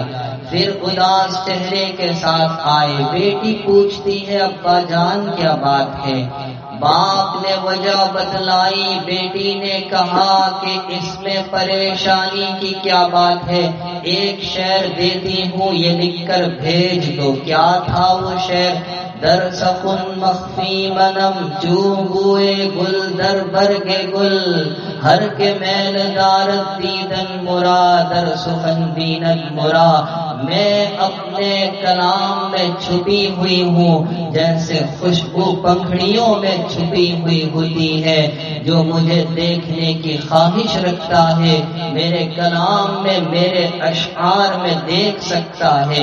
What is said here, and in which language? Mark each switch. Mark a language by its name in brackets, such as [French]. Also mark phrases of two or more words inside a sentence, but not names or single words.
[Urdu] پھر اداس چہرے کے ساتھ آئے، بیٹی پوچھتی ہے ابا جان کیا بات ہے؟ باپ نے وجہ بتلائی، بیٹی نے کہا کہ اس میں پریشانی کی کیا بات ہے، ایک شعر دیتی ہوں یہ لکھ کر بھیج دو۔ کیا تھا وہ شعر؟ [Persian] در سخن مخفی منم چون بوئے گل در برگ گل، ہر کے میل دارت دیدن مرا در سخن بیند مرا۔ [Urdu] میں اپنے کلام میں چھپی ہوئی ہوں جیسے خوشبو پنکھڑیوں میں چھپی ہوئی ہوتی ہے، جو مجھے دیکھنے کی خواہش رکھتا ہے میرے کلام میں میرے اشعار میں دیکھ سکتا ہے۔